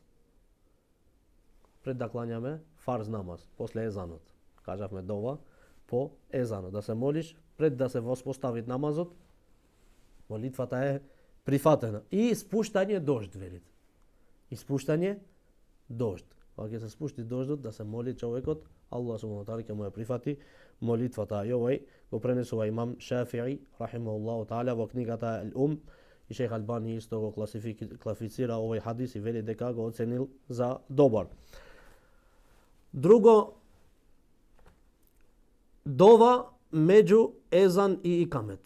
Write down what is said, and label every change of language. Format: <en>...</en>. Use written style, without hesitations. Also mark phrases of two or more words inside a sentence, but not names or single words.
<mk>Пред да клањаме фарз намаз, после езанот. Кажавме дова по езанот. Да се молиш пред да се воспостави намазот, молитвата е прифатена. И спуштање дожд, велит. И спуштање дожд. Кога ќе се спушти дождот, да се моли човекот,</mk> <ar>الله سبحانه وتعالى</ar> <mk>ќе му ја прифати молитвата. И овој го пренесува имам Шафи'i</mk> <ar>رحمه الله تعالى</ar> <mk>во книгата Ал-Ум. И Шейх Албани исто го класифицира овој хадис и вели дека го оценил за добар. Друго, дова меѓу езан и икамет.</mk>